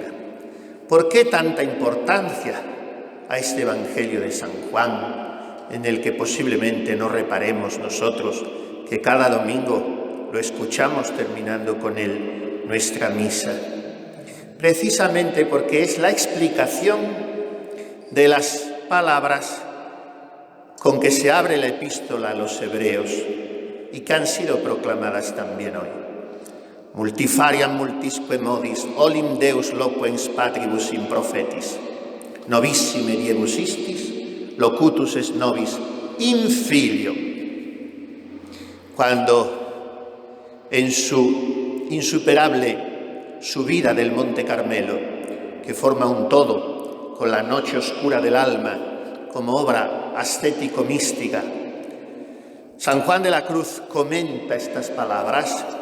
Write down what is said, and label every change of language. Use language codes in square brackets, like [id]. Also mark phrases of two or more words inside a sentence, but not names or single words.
[es] ¿Por qué tanta importancia a este Evangelio de San Juan, en el que posiblemente no reparemos nosotros que cada domingo lo escuchamos terminando con él nuestra misa? Precisamente porque es la explicación de las palabras con que se abre la epístola a los hebreos y que han sido proclamadas también hoy. [la] Multifariam multisque modis, olim Deus loquens patribus in prophetis, novissime diebus istis, locutus est nobis in filio. [es] Cuando en su insuperable subida del Monte Carmelo, que forma un todo con la noche oscura del alma como obra ascético-mística, San Juan de la Cruz comenta estas palabras.